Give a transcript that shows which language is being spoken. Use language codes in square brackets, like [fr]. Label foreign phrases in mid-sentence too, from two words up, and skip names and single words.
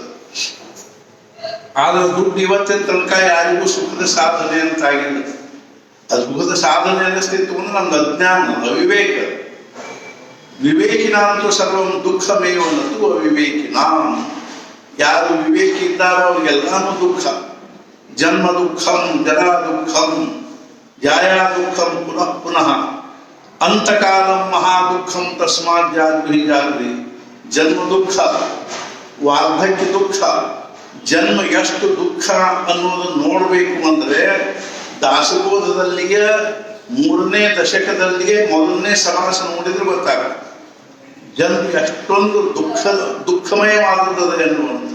[kn] ಆದ್ರೆ ದುಡ್ಡು ಇವತ್ತಿನ ತನಕ ಯಾರಿಗೂ ಸುಖದ ಸಾಧನೆ ಅಂತ ಆಗಿಲ್ಲ. ಅದು ಸುಖದ ಸಾಧನೆ ಅನ್ನಿಸ್ತಿತ್ತು ಅಂದ್ರೆ ನಮ್ದು ಅಜ್ಞಾನ, ಅವಿವೇಕ. [sa] ವಿವೇಕಿನಾಂತೂ ಸರ್ವಂ ದುಃಖಮೇವನತು ಅವಿವೇಕಿನಾಂ. [kn] ಯಾರು ವಿವೇಕಿ ಇದ್ದಾರೋ ಅವ್ರಿಗೆಲ್ಲಾನು ದುಃಖ. [sa] ಜನ್ಮ ದುಃಖಂ, ಜರಾ ದುಃಖಂ, ಜಾಯಾ ದುಃಖಂ ಪುನಃ ಪುನಃ, ಅಂತಕಾಲಂ ಮಹಾ ದುಃಖಂ ತಸ್ಮಾತ್ ಜಾಗ್ರಿ ಜಾಗ್ರಿ. [kn] ಜನ್ಮ ದುಃಖ, ವಾರ್ಧಕ್ಯ ದುಃಖ, ಜನ್ಮ ಎಷ್ಟು ದುಃಖ ಅನ್ನೋದನ್ನು ನೋಡ್ಬೇಕು ಅಂದ್ರೆ ದಾಸಬೋಧದಲ್ಲಿಯೇ 3ನೇ ದಶಕದಲ್ಲಿಯೇ 1ನೇ ಸಮಾಸ ನೋಡಿದ್ರೆ ಗೊತ್ತಾಗ ಜನ್ಮ ಎಷ್ಟೊಂದು ದುಃಖಮಯವಾಗುತ್ತದೆ ಎನ್ನುವಂಥ.